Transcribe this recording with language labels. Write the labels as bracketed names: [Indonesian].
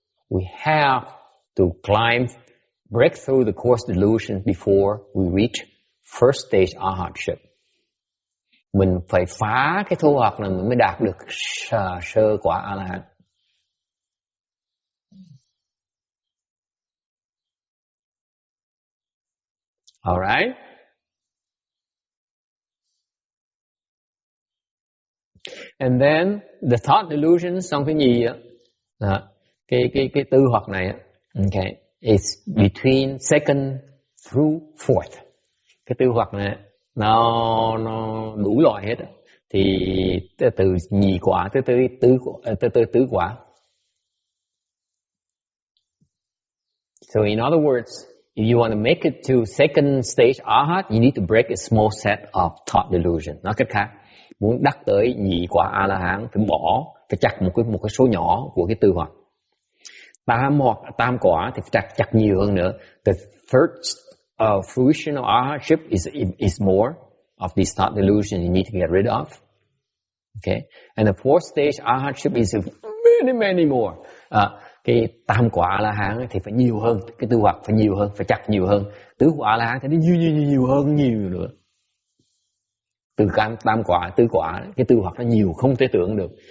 [English] We have to break through the coarse delusion before we reach first stage arhatship. [Vietnamese] Mình phải phá cái thô hoặc này mới đạt được sơ quả A-la-hán. [English] Alright? And then the thought delusion, [Vietnamese] xong cái gì á? Cái tư hoặc này, [English] okay, it's between second through fourth. [Vietnamese] Cái tư hoặc này nó đủ loại hết, thì từ nhị quả tới tứ quả. [English] So in other words, if you want to make it to second stage arhat, you need to break a small set of thought delusion. [Vietnamese] Nói cách khác, muốn đắc tới nhị quả A-la-hán phải chặt một cái số nhỏ của cái tư hoặc. Tam quả thì phải chặt nhiều hơn nữa. [English] The third fruition of arhatship is more of these thought delusions you need to get rid of. Okay, and the fourth stage arhatship is many more. [Vietnamese] Cái tam quả A-la-hán thì phải nhiều hơn, cái tư hoặc phải nhiều hơn, phải chặt nhiều hơn. Tứ quả A-la-hán thì nó nhiều hơn nhiều nữa. Từ tam quả, tứ quả, cái tư hoặc nó nhiều không thể tưởng được.